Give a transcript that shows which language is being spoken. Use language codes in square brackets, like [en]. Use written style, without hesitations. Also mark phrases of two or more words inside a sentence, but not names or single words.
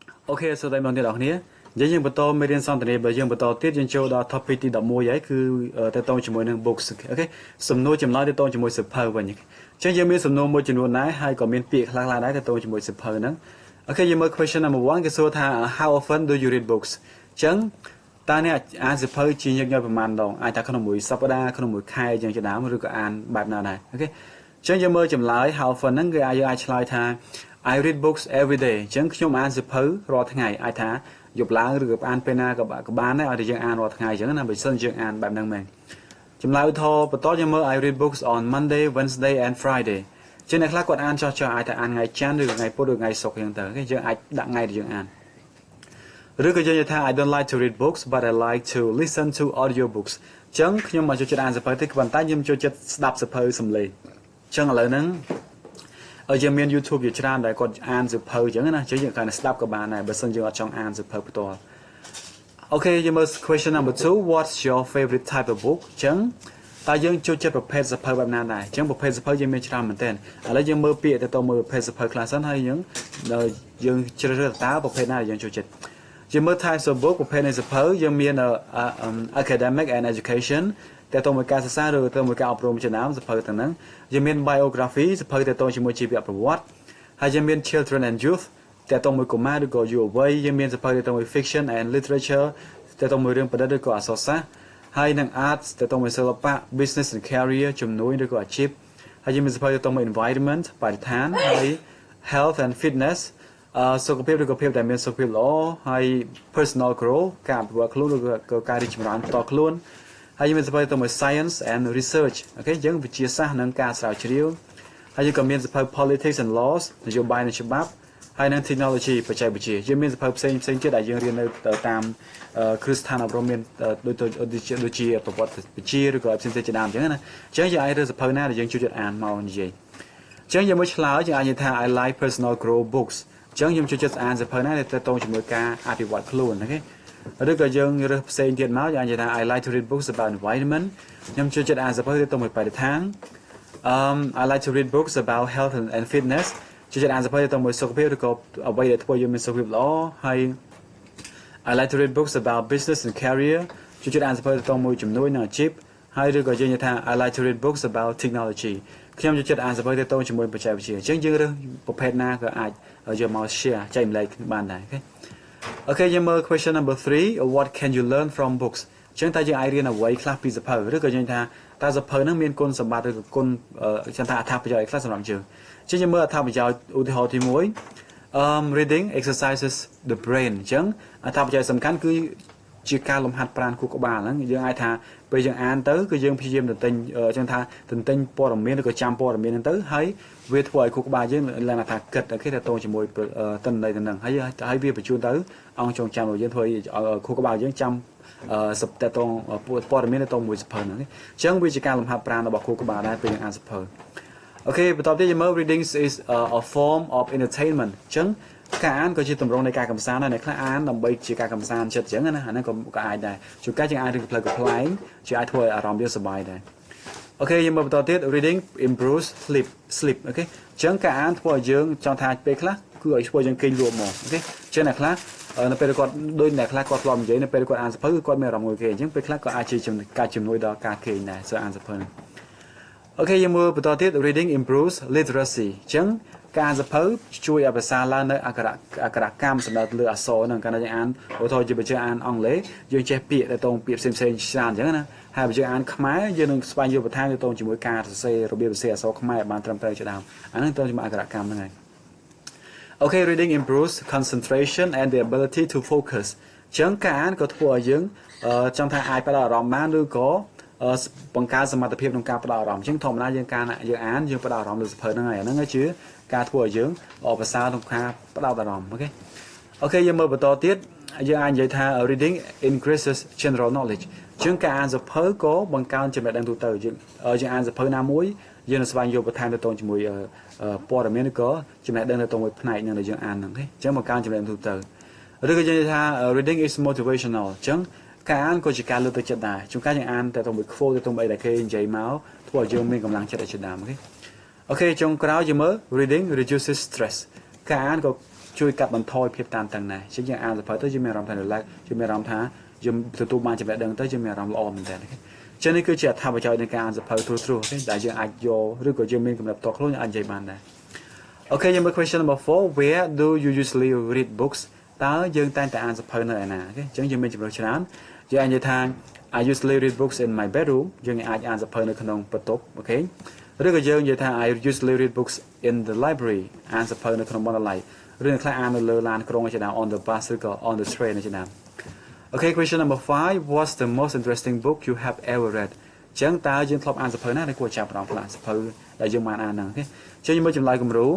[km] Okay សួស្តីបងប្អូនទាំងអស់គ្នាយើងបន្តមេរៀនសន្ទនាបើយើងបន្តទៀតយើងចូលដល់ topic ទី11ហើយគឺតទៅជាមួយនឹង books អូខេសំណួរចម្លើយទៅជាមួយសៀវភៅវិញអញ្ចឹងយើងមានសំណួរមួយចំនួនដែរហើយក៏មានពាក្យខ្លះៗដែរទៅជាមួយសៀវភៅហ្នឹងអូខេយើងមើល [en] question number 1 [km] គេសួរថា [en] how often do you read books [km] អញ្ចឹងតើអ្នកអានសៀវភៅជាញឹកញាប់ប្រ ហែលដងអាចថាក្នុងមួយសប្តាហ៍ក្នុងមួយខែយ៉ាងជាដើមឬក៏អានបែបណាដែរអូខេអញ្ចឹងយើងមើលចម្លើយ [en] how often [km] ហ្នឹងគឺយើងអាចឆ្លើយថា [en] I read books every day [km] អញ្ចឹងខ្ញុំអានសៀវភៅរាល់ថ្ងៃអាចថាយប់ឡើងឬក៏អានពេលណាក៏បានដែរឲ្យតែយើងអាន រាល់ថ្ងៃអញ្ចឹងណាបើមិនយើងអានបែបហ្នឹងមែនចម្លើយថបន្តយើងមើល [en] I read books on Monday Wednesday and Friday [km] អញ្ចឹងអ្នកខ្លះគាត់អានចោះអាចថាអានថ្ងៃច័ន្ទឬក៏ថ្ងៃពុធឬថ្ងៃសុក្រអញ្ចឹងទៅអូខេយើងអាច ដាក់ថ្ងៃដែលយើងអានឬក៏យើងនិយាយថា [en] I don't like to read books but I like to listen to audio books [km] អញ្ចឹងខ្ញុំមកចូលចិត្តអានសៀវភៅទេប៉ុន្តែខ្ញុំ ចូលចិត្តស្ដាប់សៀវភៅសំឡេងអញ្ចឹងឥឡូវហ្នឹងយើងមាន YouTube ជាច្រើនដែលគាត់អានសៀវភៅអញ្ចឹងណាយើងគាត់ស្ដាប់ក៏បានដែរបើសិនយើងអត់ចង់អានសៀវភៅផ្ទាល់អូខេយើងមើល [en] question number 2 what's your favorite type of book [km] អញ្ចឹងតើយើងចូលចិត្តប្រភេទសៀវភៅបែបណាដែរអញ្ចឹងប្រភេទសៀវភៅយើងមានច្រើនមែនទែនឥឡូវយើងមើលពាក្យទៅមើលប្រភេទសៀវភៅខ្លះសិនហើយយើងជ្រើសរើសតើប្រភេទណាដែលយើងចូលចិត្តយើងមើល [en] types of book [km] ប្រភេទនៃសៀវភៅយើងមាន [en] academic and education [km] តែទៅមួយការសិក្សាឬទៅមួយការអប់រំជាដើមសៀវភៅទាំងហ្នឹងយើងមាន biography សៀវភៅទៅជាមួយជីវប្រវត្តិហើយយើងមាន [en] children and youth [km] តែទៅមួយកុមារឬក៏យុវវ័យយើងមានសៀវភៅទៅមួយ [en] fiction and literature [km] តែទៅមួយរឿងប្រឌិតឬក៏អក្ស រសាស្ត្រហើយនឹង arts តែទៅមួយសិល្បៈ [en] business and career [km] ជំនួញឬក៏អាជីពហើយយើងមានសៀវភៅទៅមួយ environment បរិស្ថានហើយ [en] health and fitness [km] សុខភាពឬក៏ភាពដែលមានសុខភាពល្អហើយ [en] personal growth [km] ការអភិវឌ្ឍខ្លួនឬក៏ការរីកចម្រើនផ្ទាល់ខ្លួនហើយយើងមានសៀវភៅទៅមួយ [en] science and research [km] អូខេយើងវិទ្យាសាស្ត្រនិងការស្រាវជ្រាវហើយយើងក៏មានសៀវភៅ [en] politics and laws [km] នយោបាយនិងច្បាប់ហើយនិង technology បច្ចេកវិទ្យាយើងមានសៀវភៅផ្សេងទៀតដែលយើងរៀននៅតាមគ្រឹះស្ថានអប់រំមានដូចជាប្រវត្តិវិទ្យាឬក៏ផ្សេងៗជាដើមអញ្ចឹងណាអញ្ចឹងយើងអាចរើសសៀវភៅណាដែលយើងចូលចិត្តអានមកនិយាយអញ្ចឹងយើងមកឆ្លើយយើងអាចនិយាយថា [en] I like personal growth books [km] អញ្ចឹងខ្ញុំចូលចិត្តអានសៀវភៅណាដែលទាក់ទងជាមួយការអភិវឌ្ឍខ្លួនអូខេឬក៏យើងរើសផ្សេងទៀតមកយើងនិយាយថា [en] I like to read books about environment [km] ខ្ញុំចូលចិត្តអានសៀវភៅទាក់ទងមួយបរិស្ថាន [en] I like to read books about health and fitness [km] ចូលចិត្តអានសៀវភៅទាក់ទងមួយសុខភាពឬក៏អ្វីដែលធ្វើឲ្យយើងមានសុខភាពល្អហើយ [en] I like to read books about business and career [km] ចូលចិត្តអានសៀវភៅទាក់ទងមួយជំនួយនិងអាជីពហើយឬក៏យើងនិយាយថា [en] I like to read books about technology [km] ខ្ញុំចូលចិត្តអានសៀវភៅទាក់ទងជាមួយបច្ចេកវិទ្យាអញ្ចឹងយើងរើសប្រភេទណាក៏អាចយកមក share ចែកម្លែកបានដែរអូខេអូខេយើងមើល [en] question number 3 what can you learn from books [km] អញ្ចឹងតើយើងអាចរៀនអ្វីខ្លះពីសៀវភៅឬក៏យើងថាតើសៀវភៅហ្នឹងមានគុណសម្បត្តិឬក៏គុណខ្ញុំថាអត្ថប្រយោជន៍ខ្លះសម្រាប់យើងអញ្ចឹងយើងមើលអត្ថប្រយោជន៍ឧទាហរណ៍ទី1 [en] reading exercises the brain [km] អញ្ចឹងអត្ថប្រយោជន៍សំខាន់ គឺជាការលំហាត់ប្រាណខួរក្បាលហ្នឹងយើងអាចថាពេលយើងអានទៅគឺយើងព្យាយាមទន្ទិញអញ្ចឹងថាទន្ទិញព័ត៌មានឬក៏ចាំព័ត៌មានហ្នឹងទៅហើយវាធ្វើឲ្យខួរក្បាលយើងឡើងថាគិតអូខេតទៅជាមួយទិន្នន័យហ្នឹងហើយវាបញ្ជូនទៅអង្គចងចាំរបស់យើងធ្វើឲ្យខួរក្បាលយើងចាំសព្ទតងព័ត៌មានទៅមួយសភៅហ្នឹងអញ្ចឹងវាជាការលំហាត់ប្រាណរបស់ខួរក្បាលដែរពេលយើងអានសភៅអូខេបន្តទៀតយើងមើល [en] reading is a form of entertainment [km] អញ្ចឹងការអានក៏ជាទម្រង់នៃការកម្សាន្តដែរអ្នកខ្លះអានដើម្បី ជាការកម្សាន្តចិត្តអញ្ចឹងណាអាហ្នឹងក៏អាចដែរជួនកាលយើងអានរឿងផ្លូវកំ pl ែងជាអាចធ្វើឲ្យអារម្មណ៍យើងសប្បាយដែរអូខេយើងមើលបន្តទៀត [en] reading improves sleep [km] អូខេអញ្ចឹងការអានធ្វើឲ្យយើងចង់ថាពេលខ្លះគឺឲ្យធ្វើយើងគេងលក់មកអូខេអញ្ចឹងអ្នកខ្លះនៅពេលគាត់ដូចអ្នកខ្លះគាត់ធ្លាប់និយាយនៅពេលគាត់អានសៀវភៅគឺគាត់មានអារម្មណ៍មួយគេអញ្ចឹងពេលខ្លះក៏ អាចជាការជំនួយដល់ការគេងដែរសូមអានសៀវភៅអូខេយើងមើលបន្តទៀត [en] reading improves literacy [km] អញ្ចឹងការអានសៀវភៅជួយឲ្យភាសាឡើងនៅអក្ខរកម្មសម្រាប់លើអក្សរហ្នឹងកាលណាយើងអានឧទាហរណ៍ជាបើយើងអានអង់គ្លេសយើងចេះពាក្យទៅតងពាក្យផ្សេងៗច្រើនអញ្ចឹងណា ហើយបើយើងអានខ្មែរយើងនឹងស្វែងយល់បន្ថែមទៅតងជាមួយការសរសេររបៀបសរសេរអក្សរខ្មែរបានត្រឹមត្រូវជាដើមអាហ្នឹងទៅជាមួយអក្ខរកម្មហ្នឹងហើយអូខេ [en] reading improves concentration and the ability to focus [km] អញ្ចឹង ការអានក៏ធ្វើឲ្យយើងចង់ថាអាចផ្ដោតអារម្មណ៍បានឬក៏បង្កើនសមត្ថភាពក្នុងការផ្ដោតអារម្មណ៍អញ្ចឹងធម្មតាយើងអានយើងផ្ដោតអារម្មណ៍លើសៀវភៅហ្នឹងហើយអាហ្នឹង គឺជាការធ្វើឲ្យយើងប្រសើរក្នុងការផ្ដោតអារម្មណ៍អូខេយើងមើលបន្តទៀតយើងអាចនិយាយថា [en] reading increases general [km] knowledge អញ្ចឹងការអានសៀវភៅក៏បង្កើនចំណេះដឹងទូទៅយើងអានសៀវភៅណាមួយយើងនឹងស្វែងយល់បន្ថែមទៅតជាមួយព័ត៌មានឬក៏ចំណេះដឹងទៅមួយផ្នែកនឹងដែលយើងអានហ្នឹងអូខេអញ្ចឹងបង្កើនចំណេះដឹងទូទៅឬក៏យើងនិយាយថា [en] reading is motivational [km] អញ្ចឹងការអានក៏ជាការលើកទឹកចិត្តដែរជួនកាលយើងអានតែទៅមួយ quote ទៅអីដែលគេនិយាយមកធ្វើឲ្យយើងមានកម្លាំងចិត្តឲ្យជាដើមអូខេចុងក្រោយយើងមើល [en] reading reduces stress [km] ការអានក៏ ជួយកាត់បន្ថយភាពតានតឹងដែរអញ្ចឹងយើងអានសភៅទៅយើងមានអារម្មណ៍ថា relax យើងមានអារម្មណ៍ថាយើងទទួលបានចំណេះដឹងទៅយើងមានអារម្មណ៍ល្អមែនតើចឹងនេះគឺជាអត្ថប្រយោជន៍នៃការអានសភៅទ្រទេដែលយើងអាច យកឬក៏យើងមានកំណត់ផ្ទាល់ខ្លួនអាចនិយាយបានដែរអូខេយើងមើល [en] question number 4 where do you usually read books [km] តើយើងតែងតែអានសភៅនៅឯណា អូខេអញ្ចឹងយើងមានជំរឿនច្រើនយើងអាចនិយាយថា [en] I usually read books in my bedroom [km] យើងអាចអានសភៅនៅក្នុងបន្ទប់អូខេឬក៏យើងនិយាយថា [en] I usually read books in the library [km] អានសភៅនៅក្នុងបណ្ណាល័យឬខ្លះអាននៅលើឡានក្រុងជាដើម [en] on the bus [km] ឬក៏ [en] on the train [km] ជាដើម [en] Okay question number 5 what's the most interesting book you have ever read [km] ចឹងតើយើងធ្លាប់អានសភៅណាដែលគួរចាប់អារម្មណ៍ខ្លះសភៅដែលយើងបានអានហ្នឹងអូខេចឹងយើងមើលចម្លើយគំរូ